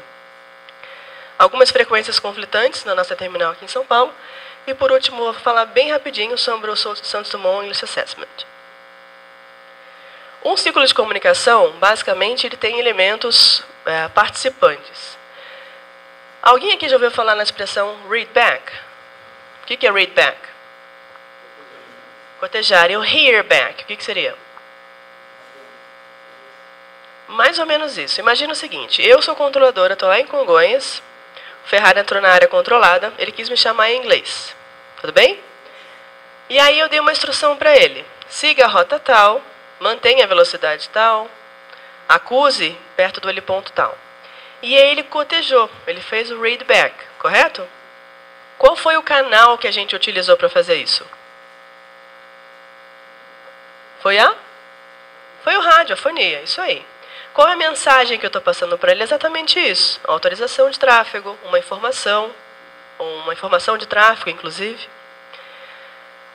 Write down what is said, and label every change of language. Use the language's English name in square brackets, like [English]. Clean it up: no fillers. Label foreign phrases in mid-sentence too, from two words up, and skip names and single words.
[Portuguese] Algumas frequências conflitantes na nossa terminal aqui em São Paulo. E, por último, vou falar bem rapidinho sobre o Santos Dumont English Assessment. Um ciclo de comunicação, basicamente, ele tem elementos participantes. Alguém aqui já ouviu falar na expressão [English] read back? [Portuguese] O que é [English] read back? [Portuguese] Cotejar. E o [English] hear back, [Portuguese] o que seria? Mais ou menos isso. Imagina o seguinte, eu sou controladora, estou lá em Congonhas, o Ferrari entrou na área controlada, ele quis me chamar em inglês. Tudo bem? E aí eu dei uma instrução para ele. Siga a rota tal, mantenha a velocidade tal, acuse perto do heliponto tal. E aí ele cotejou, ele fez o [English] read back, [Portuguese] correto? Qual foi o canal que a gente utilizou para fazer isso? Foi o rádio, a fonia, isso aí. Qual é a mensagem que eu estou passando para ele? Exatamente isso. Autorização de tráfego, uma informação de tráfego, inclusive.